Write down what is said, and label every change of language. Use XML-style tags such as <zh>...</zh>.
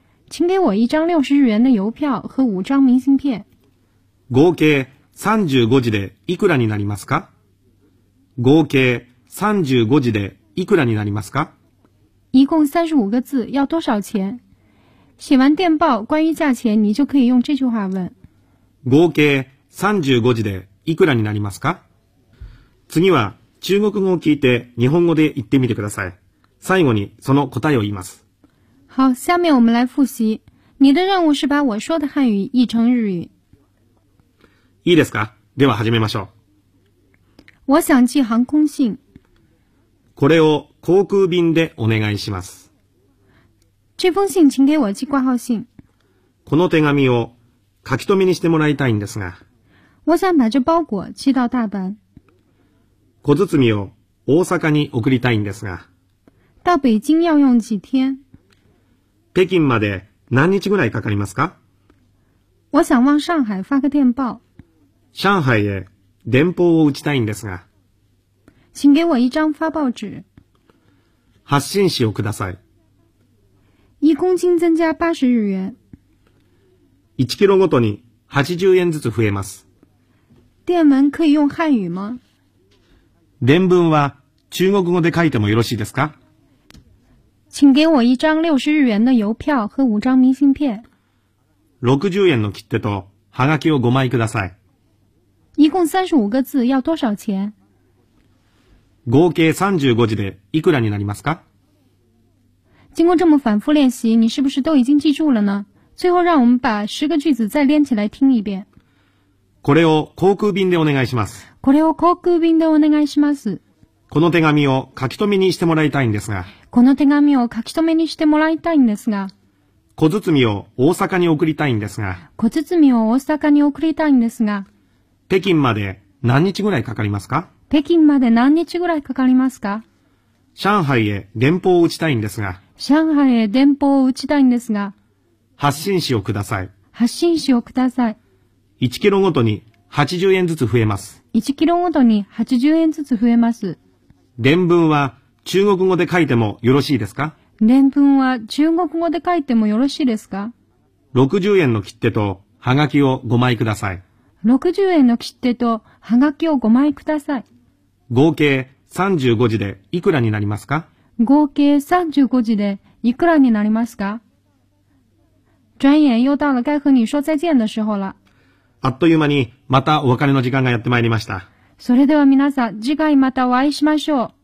<zh>请给我一张60日元的邮票和5张明信片。</zh> <ja>合計35字でいくらになりますか？合計35字でいくらになりますか？</ja> <zh>一共35个字要多少钱？写完电报关于价钱你就可以用这句话问。</zh> <ja>合計35字でいくらになりますか？次は中国語を聞いて日本語で言ってみてください。最後にその答えを言います。</ja> <zh>好、下面我们来复习。你的任务是把我说的汉语译成日语。</zh> <ja>いいですか？では始めましょう。</ja> <zh>我想寄航空信。</zh> <ja>これを航空便でお願いします。</ja> <zh>这封信请给我寄挂号信。</zh> <ja>この手紙を書き留めにしてもらいたいんですが。</ja> <zh>我想把这包裹寄到大阪。</zh> <ja>小包を大阪に送りたいんですが。</ja> <zh>到北京要用几天？</zh> <ja>北京まで何日ぐらいかかりますか？</ja> <zh>我想往上海发个电报。</zh> <ja>上海へ電報を打ちたいんですが。</ja> <zh>请给我一张发报纸。</zh> <ja>発信紙をください。</ja> <zh>一公斤增加80日元。</zh> <ja>1キロごとに80円ずつ増えます。</ja> <zh>電文可以用汉语吗？</zh> <ja>伝文は中国語で書いてもよろしいですか？</ja> <zh>请给我一张60日元的邮票和5张明信片。</zh> <ja>60円の切手とハガキを5枚ください。</ja> <zh>一共35个字要多少钱？</zh> <ja>合計35字でいくらになりますか？</ja> <zh>经过这么反复练习，你是不是都已经记住了呢？最后让我们把10个句子再连起来听一遍。</zh> <ja>これを航空便でお願いします。これを航空便でお願いします。この手紙を書き留めにしてもらいたいんですが。この手紙を書き留めにしてもらいたいんですが。小包を大阪に送りたいんですが。小包を大阪に送りたいんですが。北京まで何日ぐらいかかりますか？北京まで何日ぐらいかかりますか？上海へ電報を打ちたいんですが。上海へ電報を打ちたいんですが。発信紙をください。発信紙をください。 1キロごとに80円ずつ増えます。 1キロごとに80円ずつ増えます。伝文は中国語で書いてもよろしいですか？伝文は中国語で書いてもよろしいですか？ 60円の切手とハガキを5枚ください。 60円の切手とハガキを5枚ください。合計35字でいくらになりますか？合計35字でいくらになりますか？</ja> <zh>转眼又到了该和你说再见的时候了。</zh> <ja>あっという間にまたお別れの時間がやってまいりました。それでは皆さん、次回またお会いしましょう。</ja>